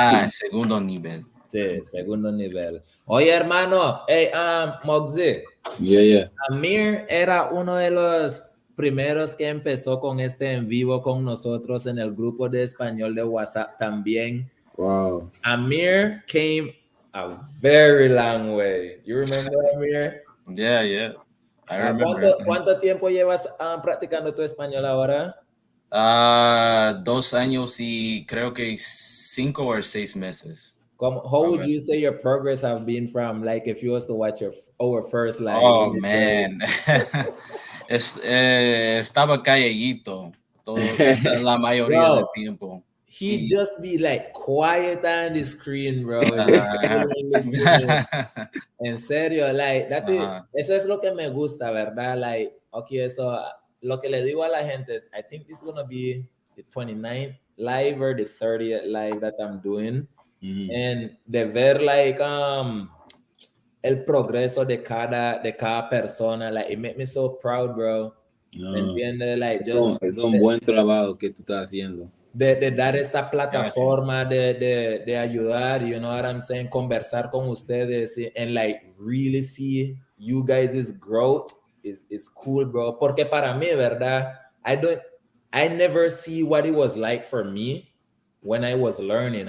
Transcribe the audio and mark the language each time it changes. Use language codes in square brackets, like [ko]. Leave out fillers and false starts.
[es] Segundo nivel. Sí, segundo nivel. Oye, hermano, hey, Muggsy. [en] Yeah. [es] Amir era uno de los primeros que empezó con este en vivo con nosotros en el grupo de español de WhatsApp también. Wow. [en] Amir came a very long way. You remember Amir? Yeah. I remember. [es] ¿Cuánto tiempo llevas practicando tu español ahora? 2 años y creo que 5 o 6 meses. [en] How would you say your progress have been from like if you was to watch our first live? [es] Oh man, estaba calladito la mayoría del tiempo. [en] he just be like quiet on the screen, bro. Listening. [es] En serio, like, eso es lo que me gusta, ¿verdad? [en] Like, okay, [es] eso, lo que le digo a la gente es, [en] I think this is gonna be the 29th live or the 30th live that I'm doing. And [es] de ver, like, el progreso de cada persona, [en] like, it made me so proud, bro. [es] ¿Me entiendes? [en] Like, [es] es un buen trabajo que tú estás haciendo. De dar esta plataforma de ayudar, [en] you know what I'm saying, [es] conversar con ustedes [en] and like really see you guys' growth is cool, bro. [es] Porque para mí, ¿verdad? [en] I never see what it was like for me when I was learning.